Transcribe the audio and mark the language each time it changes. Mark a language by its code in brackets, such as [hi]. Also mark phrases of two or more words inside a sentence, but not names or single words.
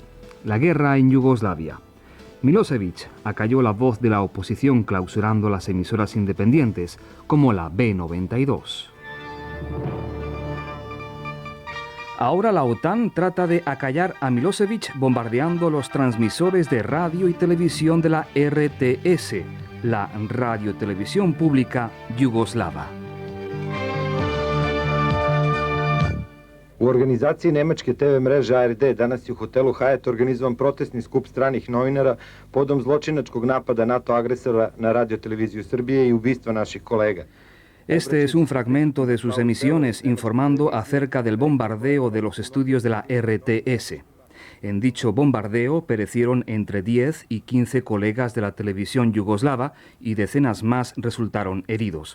[es] La guerra en Yugoslavia. Milosevic acalló la voz de la oposición clausurando las emisoras independientes, como la B92. Ahora la OTAN trata de acallar a Milosevic bombardeando los transmisores de radio y televisión de la RTS, la radiotelevisión pública yugoslava. [sr] U organizaciji Nemačke TV mreže ARD danas je u hotelu Hyatt organizovan protestni skup stranih novinara podom zločinačkog napada NATO agresora na radioteleviziju Srbije i ubistva naših kolega. [es] Este es un fragmento de sus emisiones informando acerca del bombardeo de los estudios de la RTS. En dicho bombardeo perecieron entre 10 y 15 colegas de la televisión yugoslava y decenas más resultaron heridos.